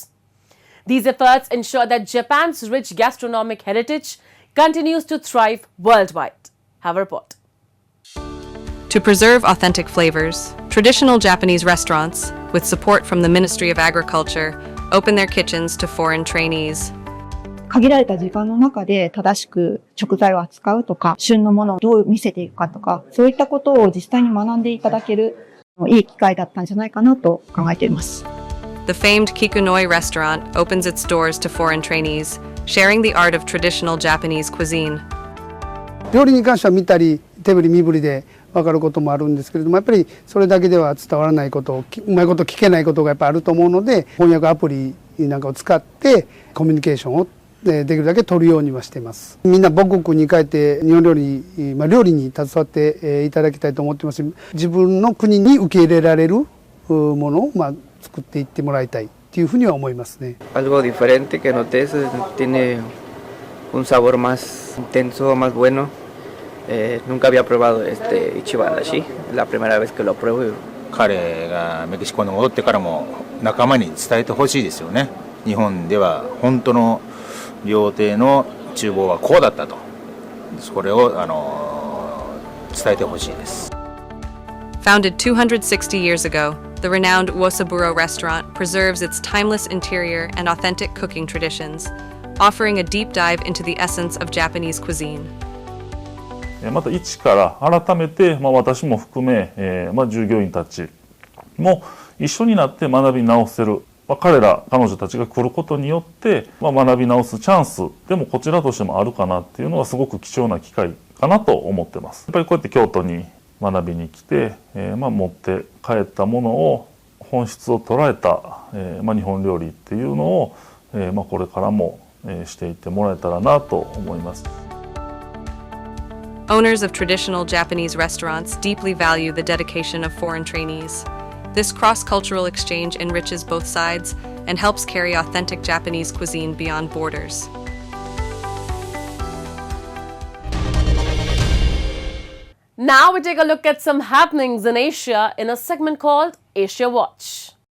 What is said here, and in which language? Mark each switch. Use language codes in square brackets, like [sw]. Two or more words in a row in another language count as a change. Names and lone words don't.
[en] These efforts ensure that Japan's rich gastronomic heritage continues to thrive worldwide. Have a report. To preserve authentic flavors, traditional Japanese restaurants, with support from the Ministry of Agriculture, open their kitchens to foreign trainees. [ja] 限られた時間の中で正しく食材を扱うとか、旬のものをどう見せていくかとか、そういったことを実際に学んでいただけるいい機会だったんじゃないかなと考えています。 [en] The famed Kikunoi restaurant opens its doors to foreign trainees, sharing the art of traditional Japanese cuisine. [ja] 料理に関しては見たり手振り身振りで分かることもあるんですけれども、やっぱりそれだけでは伝わらないこと、うまいこと聞けないことがやっぱあると思うので、翻訳アプリなんかを使ってコミュニケーションをできるだけ取るようにはしています。みんな母国に帰って日本料理、料理に携わっていただきたいと思ってますし、自分の国に受け入れられるものを作っていってもらいたいっていうふうには思いますね。 [es] Algo diferente que noté es tiene un sabor más intenso, más bueno. Nunca había probado este [ja] 一番出汁, [es] es la primera vez que lo pruebo. [ja] 彼がメキシコに戻ってからも仲間に伝えてほしいですよね。日本では本当の料亭の厨房はこうだったと、それを伝えてほしいです。 [en] Founded 260 years ago, the renowned Uosaburo restaurant preserves its timeless interior and authentic cooking traditions, offering a deep dive into the essence of Japanese cuisine. [ja] また一から改めて、私も含め、従業員たちも一緒になって学び直せる、彼女たちが来ることによって、学び直すチャンスでもこちらとしてもあるかなっていうのはすごく貴重な機会かなと思ってます。やっぱりこうやって京都に学びに来て、持って帰ったものを本質を捉えた、日本料理っていうのを、これからも、していってもらえたらなと思います。 [en] Owners of traditional Japanese restaurants deeply value the dedication of foreign trainees. This cross-cultural exchange enriches both sides and helps carry authentic Japanese cuisine beyond borders. Now we take a look at some happenings in Asia in a segment called Asia Watch.